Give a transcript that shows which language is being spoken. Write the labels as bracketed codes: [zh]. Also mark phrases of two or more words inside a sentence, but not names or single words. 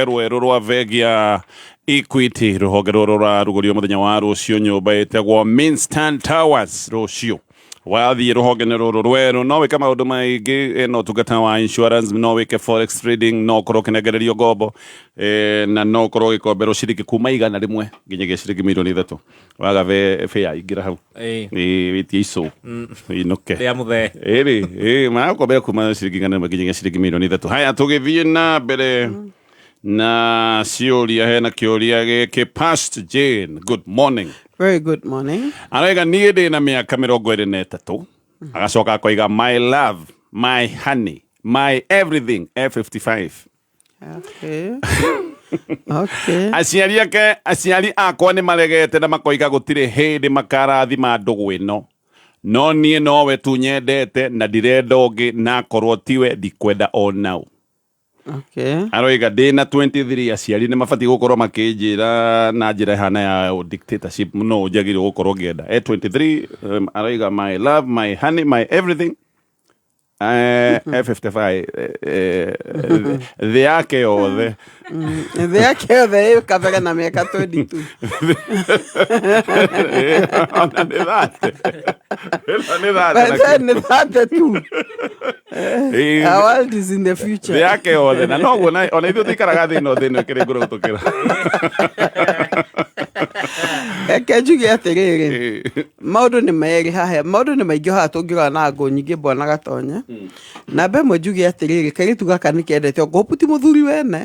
[ki] rwerũ rwa vegi ya Equity rũhonge rũrũ rũrarugũrio mũthenya wa rũciũ nyũmba ĩtagwo Minstant Towers rũciũ wathi ruhonge ne ruru rweru no wika maundu maingi no tungata wa insurance no wike forex trading no korwo kinegererio ngombo na no korwo gikombero ciringi kuma igana rimwe nginyagia ciringi milioni 3 waga fe ya ingira hau witie ico inoke ya muthe ma kombero kuma ciringi igana nginyagia ciringi milioni 3 haya tugithie na mbere na ciuria hena kiuria giki Past Jane, [en] good morning. Very good morning. [ki] Arega niĩ ndĩ na mĩaka 23 agacoka akoiga [en] my love, my honey, my everything F55. Okay. Okay. [ki] Aciari akwa nĩ maregete na makoiga gũtirĩ hĩndĩ makarathima ndũgũ ĩno no niĩ nowe tu nyendete na ndirenda ũngĩ na korwo tiwe ndikwenda o now. Okay. Aroiga ndĩna 23 aciari nĩ mabatiĩ gũkorwo makĩnjĩra na njĩra hana ya dictatorship no njagĩrĩirwo gũkorwo ngĩenda 23 aroiga [en] my love, my honey, my everything F55 [ki] thĩ yake yothe thĩ yake yothe ĩkabere na mĩaka 22 ona nĩ thate tu. [en] Our world is in the future. [ki] Thĩ yake yothe na noguo ona ithuĩ tũikaraga thĩ ĩno ĩkĩrĩ ngũrũ gũtũkĩra Eke njuge atĩrĩrĩ maũndũ nĩ merĩ haha maũndũ nĩ maingĩ haha tũngĩrora na ngũ nyingĩ Bwana Gatonye na mbe mwe njuge atĩrĩrĩ kairĩtu gaka nĩ kendete ngũpu ti mũthuri wene